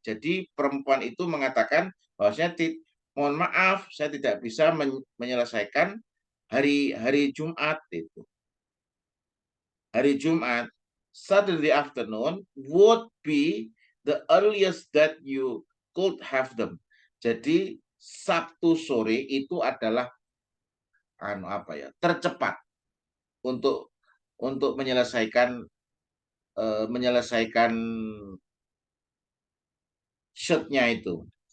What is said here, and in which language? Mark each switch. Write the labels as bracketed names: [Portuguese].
[Indonesian] Jadi perempuan itu mengatakan bahwasanya mohon maaf, saya tidak bisa menyelesaikan hari Jumat itu. Hari Jumat, [English] Saturday afternoon would be the earliest that you could have them. [Indonesian] Jadi Sabtu sore itu adalah tercepat untuk menyelesaikan menyelesaikan shoot-nya itu.